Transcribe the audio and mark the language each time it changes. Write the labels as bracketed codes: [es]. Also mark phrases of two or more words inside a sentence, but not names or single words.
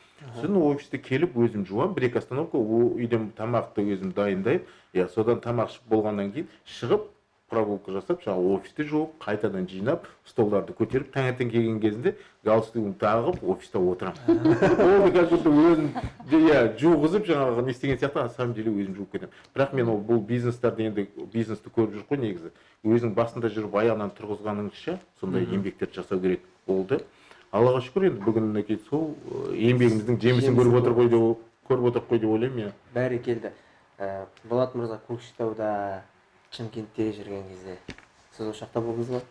[kk] Сосын офисте келіп өзім жуам, 1-2 остановка, үйден тамақты өзім дайындайып, содан тамақ ішіп болғаннан кейін шығып прогулка жасап, жаңағы офисте жуып, қайтадан жинап, столдарды көтеріп, таңертең келген кезінде галстугімді тағып, офиста отырамын. Олды [ru] как будто [kk] өзім жуғызып, жаңағы не істеген сияқты, [ru] на самом деле [kk] өзім жуып кетемін. Бірақ мен бұл бизнестарды енді бизнесті көріп жүр ғой негізі. Өзің басында жүріп аяғынан тұрғызғаныңызша, сондай еңбектерді жасау керек болды. Аллаға шүкір, енді бүгіннен кейін сол еңбегіміздің жемісін көріп отырып қой деп ойлаймын. Бәрекелді. Болат мырза, Көкшетауда, Чимкентте жүрген кезде сіз осы жақта болдыңыз ба?